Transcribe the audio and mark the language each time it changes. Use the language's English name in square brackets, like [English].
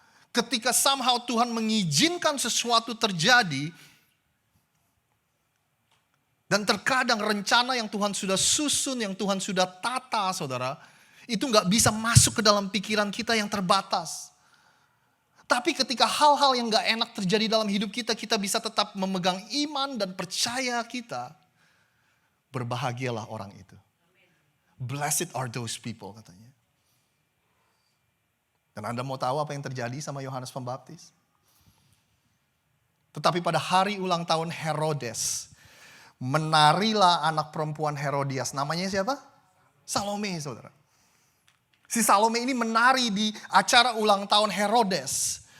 [Indonesian] Ketika somehow Tuhan mengizinkan sesuatu terjadi, dan terkadang rencana yang Tuhan sudah susun, yang Tuhan sudah tata, saudara, itu gak bisa masuk ke dalam pikiran kita yang terbatas. Tapi ketika hal-hal yang gak enak terjadi dalam hidup kita, kita bisa tetap memegang iman dan percaya kita. Berbahagialah orang itu. [English] Blessed are those people, [Indonesian] katanya. Dan Anda mau tahu apa yang terjadi sama Yohanes Pembaptis? Tetapi pada hari ulang tahun Herodes, menarilah anak perempuan Herodias. Namanya siapa? Salome, saudara. Si Salome ini menari di acara ulang tahun Herodes.